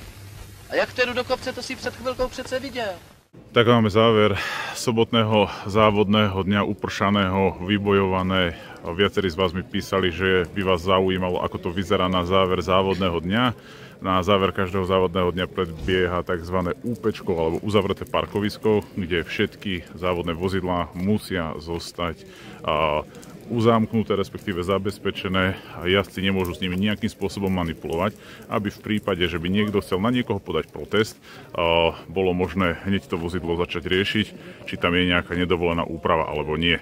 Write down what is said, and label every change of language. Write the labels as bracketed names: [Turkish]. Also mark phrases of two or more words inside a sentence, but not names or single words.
[Czech] A jak to jdu do kopce, to si před chvilkou přece viděl. [Slovak] Tak máme záver sobotného závodného dňa, upršaného, vybojované. Viacerí z vás mi písali, že by vás zaujímalo, ako to vyzerá na záver závodného dňa. Na záver každého závodného dňa predbieha tzv. Úpečko alebo uzavreté parkovisko, kde všetky závodné vozidlá musia zostať uzamknuté, respektíve zabezpečené a jazdci nemôžu s nimi nejakým spôsobom manipulovať, aby v prípade, že by niekto chcel na niekoho podať protest, bolo možné hneď to vozidlo začať riešiť, či tam je nejaká nedovolená úprava alebo nie.